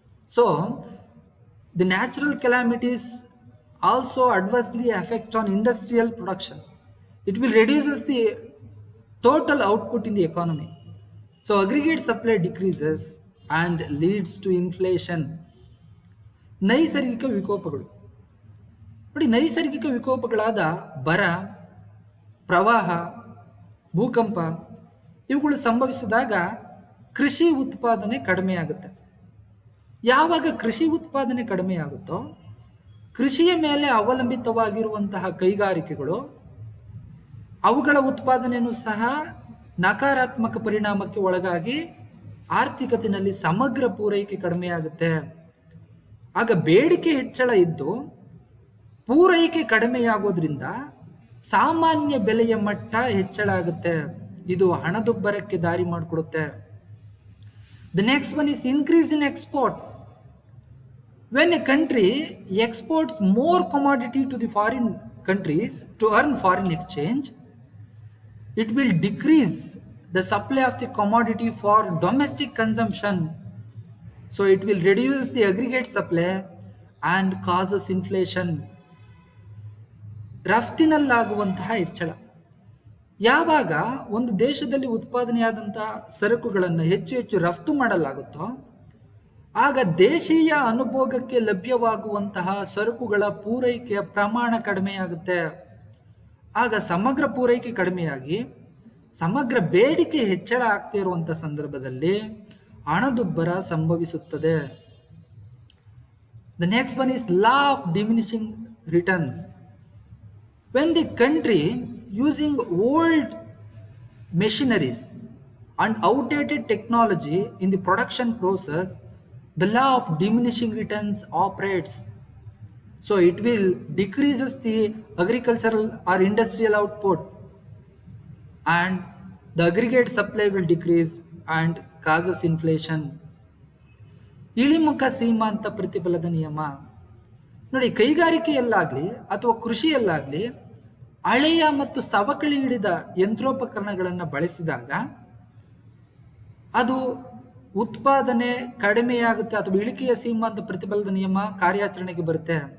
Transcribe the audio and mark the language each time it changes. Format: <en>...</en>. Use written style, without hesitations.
<en>So, the natural calamities also adversely affect on industrial production. It will reduces the total output in the economy. So, aggregate supply decreases and leads to inflation.</en> <kn>ನೈಸರ್ಗಿಕ ವಿಕೋಪಗಳು ನೋಡಿ, ನೈಸರ್ಗಿಕ ವಿಕೋಪಗಳಾದ ಬರ, ಪ್ರವಾಹ, ಭೂಕಂಪ ಇವುಗಳು ಸಂಭವಿಸಿದಾಗ ಕೃಷಿ ಉತ್ಪಾದನೆ ಕಡಿಮೆಯಾಗುತ್ತೆ. ಯಾವಾಗ ಕೃಷಿ ಉತ್ಪಾದನೆ ಕಡಿಮೆಯಾಗುತ್ತೋ, ಕೃಷಿಯ ಮೇಲೆ ಅವಲಂಬಿತವಾಗಿರುವಂತಹ ಕೈಗಾರಿಕೆಗಳು ಅವುಗಳ ಉತ್ಪಾದನೆಯೂ ಸಹ ನಕಾರಾತ್ಮಕ ಪರಿಣಾಮಕ್ಕೆ ಒಳಗಾಗಿ ಆರ್ಥಿಕತೆಯಲ್ಲಿ ಸಮಗ್ರ ಪೂರೈಕೆ ಕಡಿಮೆಯಾಗುತ್ತೆ. ಆಗ ಬೇಡಿಕೆ ಹೆಚ್ಚಳ ಇದ್ದು ಪೂರೈಕೆ ಕಡಿಮೆಯಾಗೋದ್ರಿಂದ ಸಾಮಾನ್ಯ ಬೆಲೆಯ ಮಟ್ಟ ಹೆಚ್ಚಳ ಆಗುತ್ತೆ. ಇದು ಹಣದುಬ್ಬರಕ್ಕೆ ದಾರಿ ಮಾಡಿಕೊಡುತ್ತೆ.</kn> <en>The next one is increase in exports. When a country exports more commodity to the foreign countries to earn foreign exchange, it will decrease the supply of the commodity for domestic consumption. So it will reduce the aggregate supply and causes inflation.</en> <kn>ರಫ್ತಿನಲ್ಲಾಗುವಂತಹ ಹೆಚ್ಚಳ, ಯಾವಾಗ ಒಂದು ದೇಶದಲ್ಲಿ ಉತ್ಪಾದನೆಯಾದಂತಹ ಸರಕುಗಳನ್ನು ಹೆಚ್ಚು ಹೆಚ್ಚು ರಫ್ತು ಮಾಡಲಾಗುತ್ತೋ, ಆಗ ದೇಶೀಯ ಅನುಭೋಗಕ್ಕೆ ಲಭ್ಯವಾಗುವಂತಹ ಸರಕುಗಳ ಪೂರೈಕೆಯ ಪ್ರಮಾಣ ಕಡಿಮೆಯಾಗುತ್ತೆ. ಆಗ ಸಮಗ್ರ ಪೂರೈಕೆ ಕಡಿಮೆಯಾಗಿ ಸಮಗ್ರ ಬೇಡಿಕೆ ಹೆಚ್ಚಳ ಆಗ್ತಿರುವಂಥ ಸಂದರ್ಭದಲ್ಲಿ ಹಣದುಬ್ಬರ ಸಂಭವಿಸುತ್ತದೆ.</kn> <en>The next one is law of diminishing returns. When the country using old machineries and outdated technology in the production process, the law of diminishing returns operates. So it will decreases the agricultural or industrial output, and the aggregate supply will decrease and causes inflation.</en> <kn>ಇಳಿಮುಖ ಸೀಮಾಂತ ಪ್ರತಿಫಲದ ನಿಯಮ ನೋಡಿ, ಕೈಗಾರಿಕೆಯಲ್ಲಾಗಲಿ ಅಥವಾ ಕೃಷಿಯಲ್ಲಾಗಲಿ ಹಳೆಯ ಮತ್ತು ಸವಕಳಿ ಹಿಡಿದ ಯಂತ್ರೋಪಕರಣಗಳನ್ನು ಬಳಸಿದಾಗ ಅದು ಉತ್ಪಾದನೆ ಕಡಿಮೆಯಾಗುತ್ತೆ ಅಥವಾ ಇಳಿಕೆಯ ಸೀಮಾಂತ ಪ್ರತಿಫಲದ ನಿಯಮ ಕಾರ್ಯಾಚರಣೆಗೆ ಬರುತ್ತೆ.</kn>